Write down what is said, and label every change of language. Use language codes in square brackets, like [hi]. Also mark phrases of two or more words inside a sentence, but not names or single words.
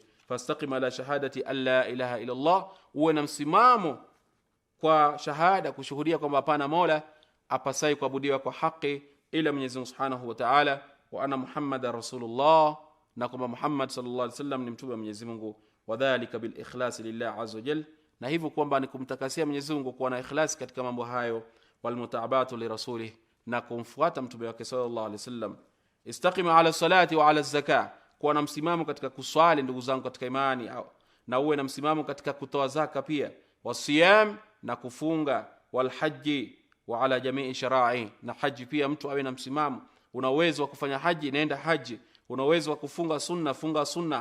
[ar] فاستقم على شهادة أن لا إله إلا الله, [sw] uwe na msimamo kwa shahada, kushuhudia kwamba hapana mola apasai kuabudiwa kwa haki ila Mwenyezi Mungu [ar] سبحانه وتعالى, وأن محمدا رسول الله, [sw] na kwamba Muhammad [ar] صلى الله عليه وسلم [sw] ni mtume wa Mwenyezi Mungu. [ar] وذلك بالإخلاص لله عز وجل, [sw] na hivyo kwamba ni kumtakasia Mwenyezi Mungu, kuwa na ikhlas katika mambo hayo. [ar] والمتابعة لرسوله, [sw] na kumfuata mtume wake [ar] صلى الله عليه وسلم. استقم على الصلاة وعلى الزكاة, [sw] kuwa na msimamo katika kuswali ndugu zangu katika imani, na uwe na msimamo katika kutoa zaka pia. Wasiyam, na kufunga. [ar] والحج وعلى جميع الشرائع, [sw] na haji pia mtu awe na msimamo. Una uwezo wa kufanya haji, nenda haji. Una uwezo wa kufunga sunna, funga sunna.